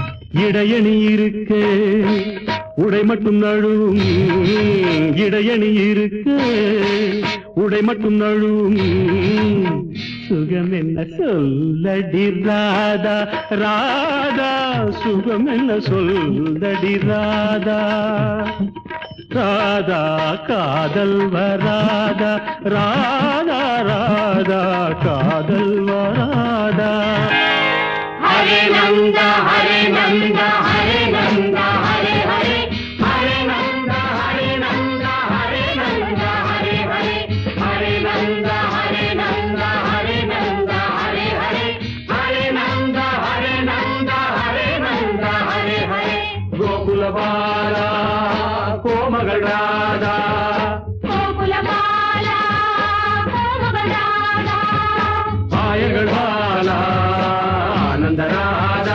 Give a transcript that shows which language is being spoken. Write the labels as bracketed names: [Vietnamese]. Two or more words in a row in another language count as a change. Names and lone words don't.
[Tamil] இடையணி இருக்க உடை மட்டும் நழுவும் இடையணி இருக்க உடை மட்டும் நழுவும் சுகம் என்ன சொல்லடி ராதா ராதா சுகம் என்ன சொல்லடி ராதா ராதா காதல் வராதா ராதா ராதா காதல் வராதா [Sanskrit] हरे नंदा हरे नंदा हरे नंदा हरे हरे हरे नंदा हरे नंदा हरे नंदा हरे हरे हरे नंदा हरे नंदा हरे नंदा हरे हरे हरे नंदा हरे नंदा हरे नंदा हरे हरे [Tamil] கோகுல பாலா கோமகள் ராதா கோகுல பாலா கோமகள் ராதா ஆயர்கள் பாலா ஆனந்த ராதா